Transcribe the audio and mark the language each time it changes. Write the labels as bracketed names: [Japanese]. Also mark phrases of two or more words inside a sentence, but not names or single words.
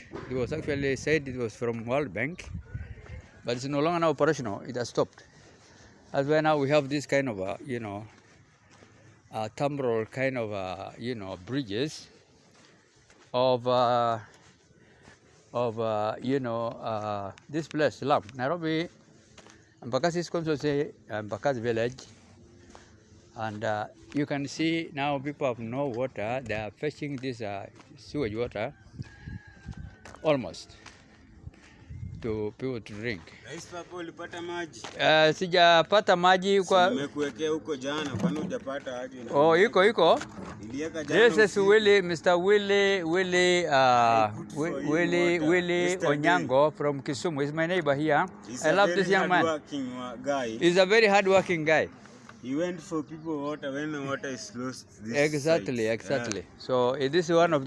[English] It was actually said it was from World Bank, but it's no longer now operational. It has stopped. That's why now we have this kind of, temporal kind of, bridges of this place, slum. Nairobi, Embakasi is called Embakasi village. And you can see now people have no water. They are fetching this sewage water almost to people to drink. [Swahili] Sijapata maji kwa nimekuwekea huko jana, kwani hujapata aje? Oh, iko. [English] This is Mr. Willie Onyango from Kisumu. He's my neighbor here. I love this young man. He's a very hard-working guy. He went for people water when the water is lost. Exactly. So this is one of the.